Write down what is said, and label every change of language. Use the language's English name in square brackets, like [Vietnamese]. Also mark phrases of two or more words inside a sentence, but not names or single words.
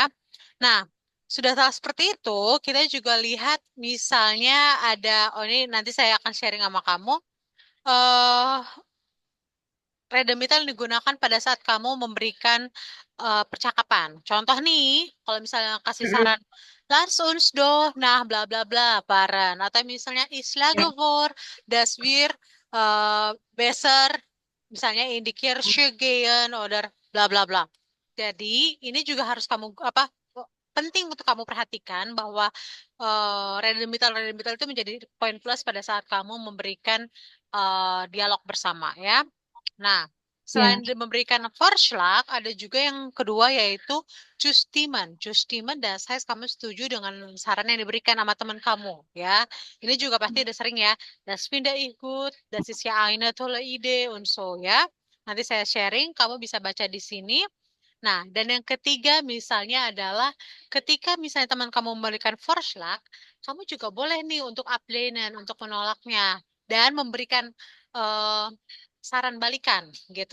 [Indonesian] Nah, sudah tahu seperti itu, kita juga lihat misalnya ada ini nanti saya akan sharing sama kamu eh redemital digunakan pada saat kamu memberikan percakapan. Contoh nih, kalau misalnya kasih saran, [German] Lass uns doch, [Indonesian] nah bla bla bla, paran. Atau misalnya, [German] ich schlage vor, dass wir besser, misalnya in die Kirche gehen, oder bla bla bla. [Indonesian] Jadi, ini juga harus kamu, penting untuk kamu perhatikan bahwa redemital itu menjadi poin plus pada saat kamu memberikan dialog bersama ya. Nah, Ya. selain memberikan Vorschlag, ada juga yang kedua yaitu Justiman. Justiman [German] das heißt [Indonesian] kamu setuju dengan saran yang diberikan sama teman kamu, ya. Ini juga pasti udah sering ya. [German] Das finde ich gut, das ist ja eine tolle Idee und so ya. [Indonesian] Nanti saya sharing, kamu bisa baca di sini. Nah, dan yang ketiga misalnya adalah ketika misalnya teman kamu memberikan Vorschlag, kamu juga boleh nih untuk ablehnen, untuk menolaknya dan memberikan eh, saran balikan gitu.